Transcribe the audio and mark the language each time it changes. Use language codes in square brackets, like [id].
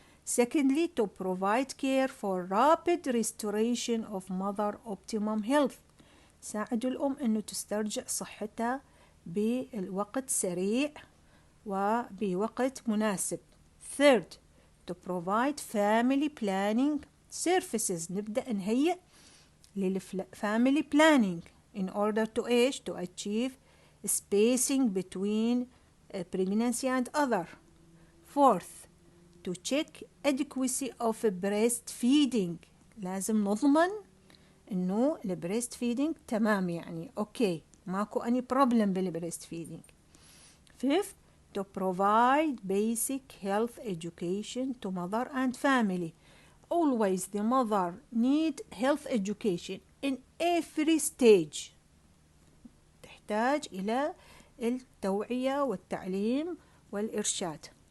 [en] Secondly, to provide care for rapid restoration of mother optimum health، [ar] ساعدوا الأم أنه تسترجع صحتها بالوقت سريع وبوقت مناسب. [en] Third, to provide family planning services، [ar] نبدأ نهيئ للفاميلي [en] planning in order to achieve spacing between pregnancy and other. Fourth, to check adequacy of breastfeeding، [ar] لازم نضمن انه البريست فيدينج تمام، يعني اوكي ماكو [en] any problem [ar] بالبريست فيدينج. [en] Fifth, to provide basic health education to mother and family. Always the mother need health education in every stage، [ar] تحتاج إلى التوعية والتعليم والإرشاد.